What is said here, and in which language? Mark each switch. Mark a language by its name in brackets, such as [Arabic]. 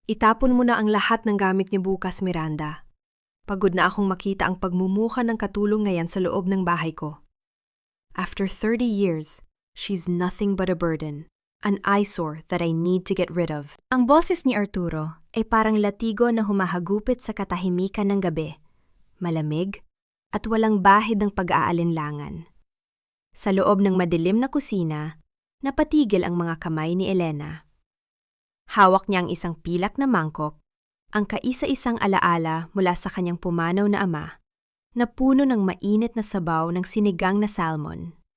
[Filipino] Itapon mo na ang lahat ng gamit niyo bukas, Miranda. Pagod na akong makita ang pagmumuka ng katulong ngayon sa loob ng bahay ko. [English] After 30 years, she's nothing but a burden, an eyesore that I need to get rid of. [Filipino] Ang boses ni Arturo ay parang latigo na humahagupit sa katahimikan ng gabi, malamig at walang bahid ng pag-aalinlangan. Sa loob ng madilim na kusina, napatigil ang mga kamay ni Elena. Hawak niya ang isang pilak na mangkok, ang kaisa-isang alaala mula sa kanyang pumanaw na ama, na puno ng mainit na sabaw ng sinigang na salmon.